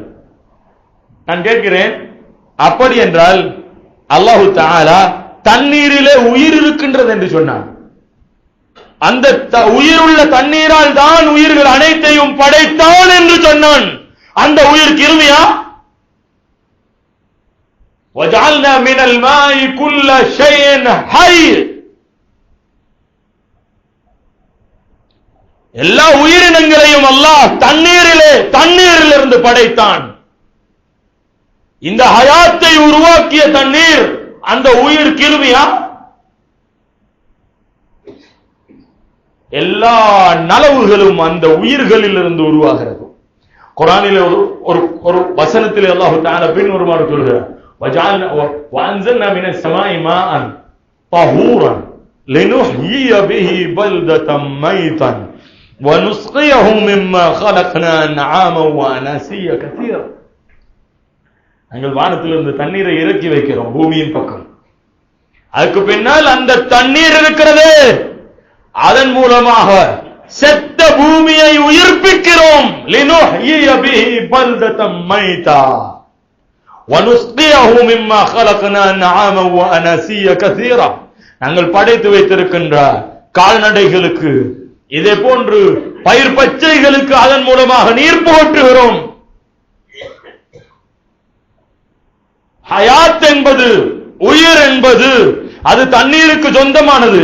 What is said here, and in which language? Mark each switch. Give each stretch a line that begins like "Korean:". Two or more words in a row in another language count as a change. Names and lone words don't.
Tamil: நான் கேட்கிறேன், அப்படி என்றால்
Arabic: الله تعالى
Tamil: தண்ணீரிலே உயிர் இருக்கின்றது என்று சொன்னான். அந்த உயிருள்ள தண்ணீரால் தான் உயிர்கள் அனைத்தையும் படைத்தான் என்று சொன்னான். அந்த உயிர் கிருமியா?
Arabic: وَجَعَلْنَا مِنَ الْمَاءِ كُلَّ شَيْءٍ حَيٍّ,
Tamil: எல்லா உயிரினங்களையும் அல்லாஹ் தண்ணீரிலிருந்து படைத்தான். இந்த ஹயாத்தை உருவாக்கிய தண்ணீர் அந்த உயிர் கிருமியா? எல்லா நலவுகளும் அந்த உயிர்களில் இருந்து உருவாகிறது. குர்ஆனிலே ஒரு வசனத்திலே
Arabic: الله تعالى
Tamil: பின்வருமாறு சொல்கிறார்,
Arabic: وَأَنزَلْنَا مِنَ السَّمَاءِ مَاءً طَهُورًا لِنُحْيِيَ بِهِ بَلْدَةً مَيْتًا وَنُسْقِيَهُ مِمَّا خَلَقْنَا أَنْعَامًا وَأَنَاسِيَّ كَثِيرًا.
Tamil: நாங்கள் வானத்திலிருந்து தண்ணீரை இறக்கி வைக்கிறோம் பூமியின் பக்கம். அதுக்கு பின்னால் அந்த தண்ணீர் இருக்கிறது, அதன் மூலமாக செத்த பூமியை உயிர்ப்பிக்கிறோம்.
Arabic: لِنُحْيِيَ بِهِ بَلْدَةً مَيْتًا وَنُسْقِيَهُ مِمَّا خَلَقْنَا أَنْعَامًا وَأَنَاسِيَّ كَثِيرًا.
Tamil: நாங்கள் படைத்து வைத்திருக்கின்ற கால்நடைகளுக்கு, இதே போன்று பயிர் பச்சைகளுக்கு அதன் மூலமாக நீர் புகட்டுகிறோம். ஹயாத் என்பது, உயிர் என்பது அது தண்ணீருக்கு சொந்தமானது.